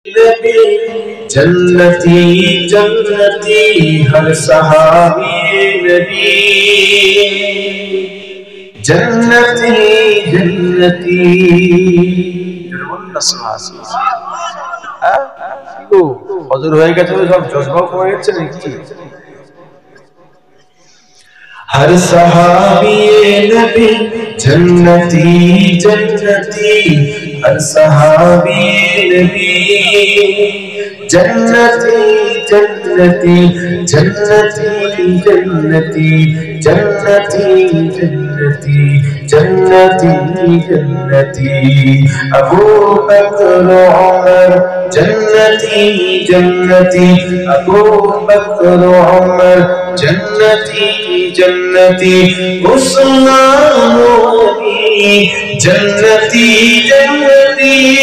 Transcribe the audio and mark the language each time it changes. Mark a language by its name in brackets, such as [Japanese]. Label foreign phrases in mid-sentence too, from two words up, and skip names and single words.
[Urdu] نبی جنتی جنتی ہر صحابی نبی جنتی جنتی [Bangla] হজর হয়ে গেছে সব জজবা করে যাচ্ছে নাকি [Urdu] ہر صحابی نبی جنتی جنتی ہر صحابی نبی جنتی جنتی جنتی جنتی جنتی جنتی جنتی جنتی ابو بکر عمر جنتی جنتی ابو بکر عمر جنتی جنتی عثمان علی جنتی جنتی